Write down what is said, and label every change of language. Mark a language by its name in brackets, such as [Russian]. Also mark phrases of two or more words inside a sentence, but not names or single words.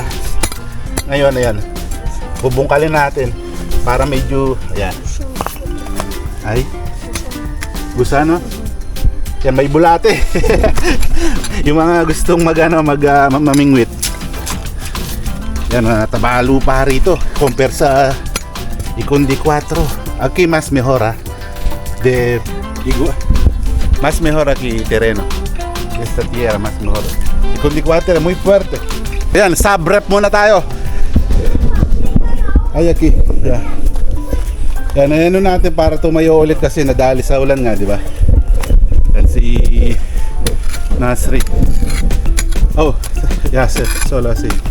[Filipino] Ngayon, ayan, bubungkalin natin para medyo, ayan, ay gusano. Yan, may bulate. Yung mga gustong mamingwit. Yan, taba lupa rito compare sa Ikundi 4. [Spanish] Aquí mas mejora más mejor aquí terreno. Esta tierra más mejor. Ikundi 4 muy fuerte. [Filipino] Yan, sub-rep muna tayo. Ay, aquí. Yan, ano natin para tumayo ulit kasi nadali sa ulan nga, di ba? Yan si Nasri. [English] Oh, yes, [Spanish] solo si.